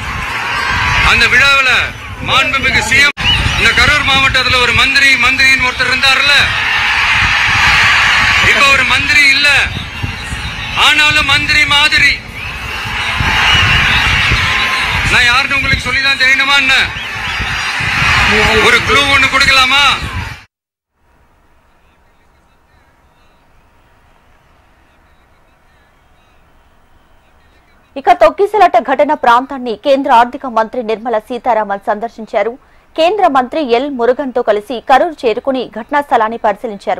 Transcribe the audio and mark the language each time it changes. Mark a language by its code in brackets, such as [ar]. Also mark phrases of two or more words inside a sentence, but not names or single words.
[ta] அந்த விழாவில் மாண்புமிகு சிஎம் இந்த கரூர் மாவட்டத்தில் ஒரு மந்திரின்னு ஒருத்தர் இருந்தார்ல, இப்ப ஒரு மந்திரி இல்ல, ஆனாலும் மந்திரி மாதிரி. நான் யாருன்னு உங்களுக்கு சொல்லிதான் தெரியணுமா என்ன? ஒரு க்ளூ ஒன்னு கொடுக்கலாமா? [te] ఇక తొక్కిసలాట ఘటన ప్రాంతాన్ని కేంద్ర ఆర్థిక మంత్రి నిర్మలా సీతారామన్ సందర్శించారు. కేంద్ర మంత్రి ఎల్ మురుగన్తో కలిసి కరూర్ చేరుకుని ఘటనా స్థలాన్ని పరిశీలించారు.